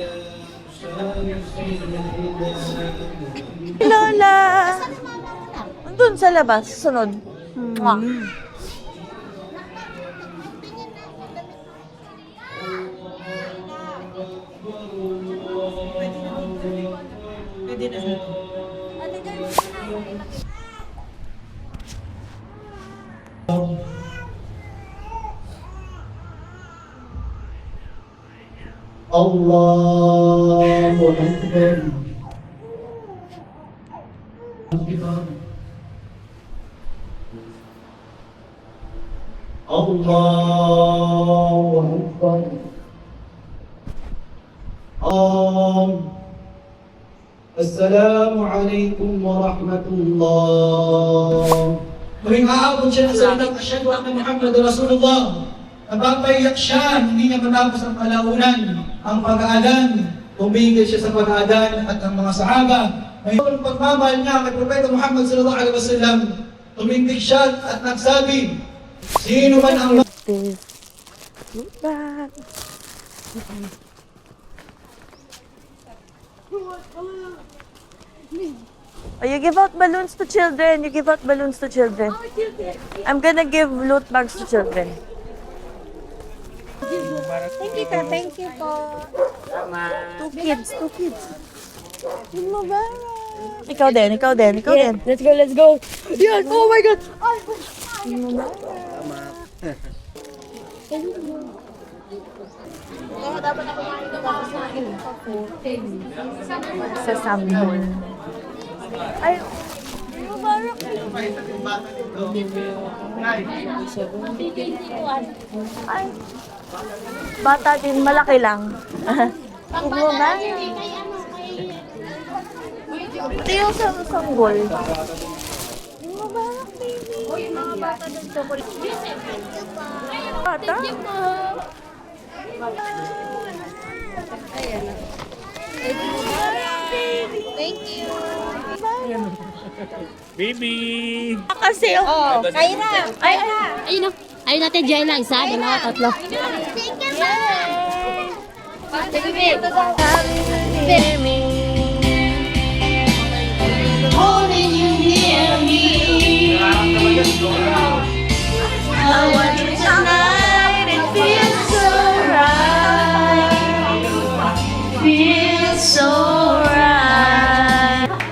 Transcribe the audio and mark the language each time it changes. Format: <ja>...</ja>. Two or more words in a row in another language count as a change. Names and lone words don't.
<tl>Lola! Doon sa labas, sunod. Mwah. Pwede na.</tl> <ar>الله أكبر. الله أكبر. السلام عليكم ورحمة الله.</ar> <tl>Muling aabot siya ng salitang</tl> <ar>أشهد أن محمدا رسول الله.</ar> <tl>Napapaiyak siya, hindi niya matapos ang kalaunan, ang pag-aalan. Tumigil siya sa pag-aalan at ang mga sahaba. Ngayon, pagmamahal niya kay Propeta Muhammad</tl> <ar>صلى الله عليه وسلم,</ar> <tl>tumindig siya at nagsabi, sino man ang</tl> <en>Oh, you give out balloons to children. You give out balloons to children. I'm gonna give loot bags to children. Thank you, sir. Thank you po. Two kids.</en> <tl>Ikaw din.</tl> <en>Let's go. Yan, oh my God!</en> <tl>Sa Samhol. Ay, Mubarak. Ay, bata din, malaki lang. Mubarak. Ito yung sa sanggol.</tl> <en>Mubarak, baby.</en> <tl>Uy, mga bata ng chocolate. Bata?</tl> <en>Thank you. Baby!</en> <tl>Kasi, oh. Kaira. Ayun na. Ayun natin, Jai lang. Isa, dalawa, tatlo.</tl> <en>Thank you, baby. Holding you near me. I want you tonight. It feels so right. Feels so right.</en>